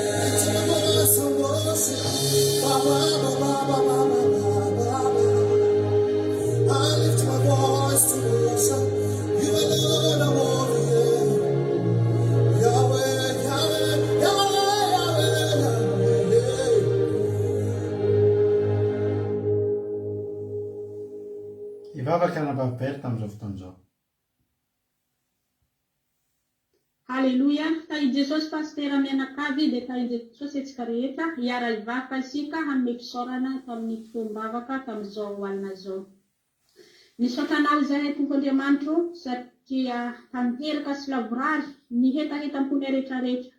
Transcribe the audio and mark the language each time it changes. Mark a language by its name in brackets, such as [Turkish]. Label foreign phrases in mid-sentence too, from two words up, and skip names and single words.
[English] lift my voice to worship. You alone are worthy. Yahweh, Yahweh, Yahweh, Yahweh, Yahweh. [Malagasy] Hivavaka anam-baviberita amin'izao fotoan'izao. Haleluia, tahi Jesosy pastera mianakavy dia tahi Jesosy antsika rehetra hiara hivavaka isika hanome fisaorana tamin'ny fotoam-bavaka tamin'izao alina zao. Misaotra anao izahay Tompo Andriamanitro satria tanteraka sy lavorary nihetaheta-pony rehetrarehetra.